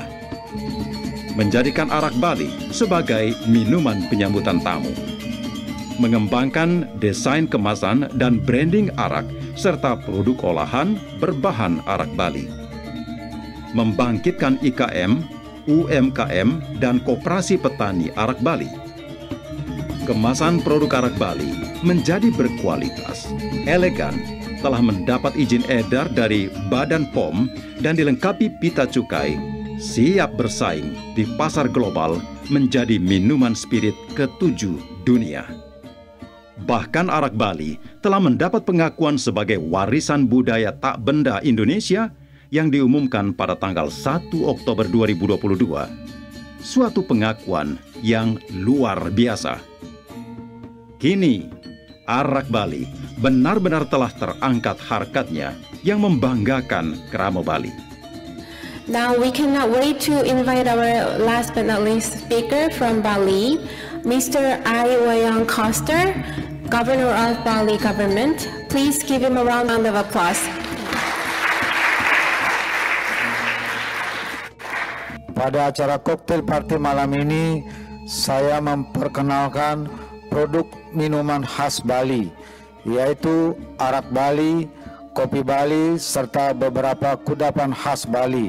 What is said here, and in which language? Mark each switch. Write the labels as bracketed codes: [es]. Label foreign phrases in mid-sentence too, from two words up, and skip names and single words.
[id] Menjadikan arak Bali sebagai minuman penyambutan tamu. Mengembangkan desain kemasan dan branding arak serta produk olahan berbahan arak Bali. Membangkitkan IKM, UMKM, dan koperasi petani arak Bali. kemasan produk arak Bali menjadi berkualitas, elegan, telah mendapat izin edar dari Badan POM dan dilengkapi pita cukai, siap bersaing di pasar global menjadi minuman spirit ke-7 dunia. Bahkan arak Bali telah mendapat pengakuan sebagai warisan budaya tak benda Indonesia yang diumumkan pada tanggal 1 Oktober 2022. Suatu pengakuan yang luar biasa. Kini, arak Bali benar-benar telah terangkat harkatnya yang membanggakan kerama Bali. [en] Now we cannot wait to invite our last but not least speaker from Bali, Mr. I. Wayan Koster, Governor of Bali Government. Please give him a round of applause. [id] Pada acara [en] cocktail party [id] malam ini, saya memperkenalkan produk minuman khas Bali, yaitu arak Bali, kopi Bali, serta beberapa kudapan khas Bali.